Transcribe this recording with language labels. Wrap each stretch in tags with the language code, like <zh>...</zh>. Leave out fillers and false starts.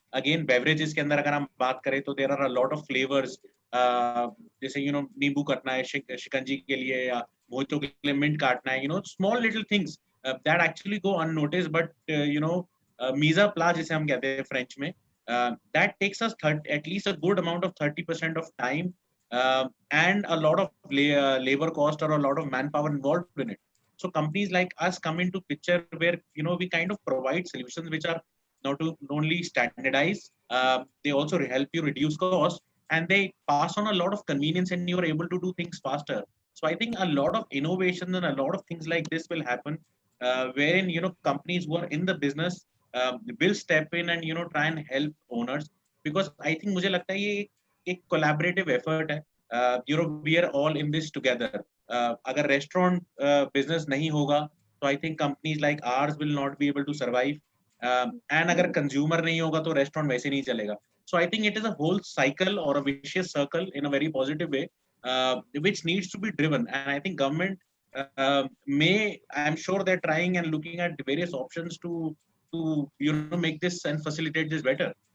<hi>Again, beverages के अंदर अगर हम बात करें तो</hi> <en>there are a lot of flavors.</en> <hi>जैसे नींबू काटना है शिकंजी के लिए या मोहितो के लिए मिंट काटना है,</hi> <en>small little things that actually go unnoticed, but</en> <hi>mise à plat जिसे हम कहते हैं फ्रेंच में,</hi> <en>that takes us at least a good amount of 30% of time and a lot of labor cost or a lot of manpower involved in it. So companies like us come into picture where we kind of provide solutions which are not only standardized, they also help you reduce cost, and they pass on a lot of convenience, and you are able to do things faster. So I think a lot of innovation and a lot of things like this will happen, wherein companies who are in the business will step in and try and help owners, because I think</en> <hi>मुझे लगता है ये एक collaborative effort है.</hi> <en>We are all in this together.</en> <hi>अगर restaurant business नहीं होगा, तो</hi> <en>I think companies like ours will not be able to survive.</en> <hi>And अगर consumer नहीं होगा, तो restaurant वैसे नहीं चलेगा.</hi> <en>So I think it is a whole cycle or a vicious circle in a very positive way, which needs to be driven. And I think government I'm sure they're trying and looking at various options to make this and facilitate this better.</en>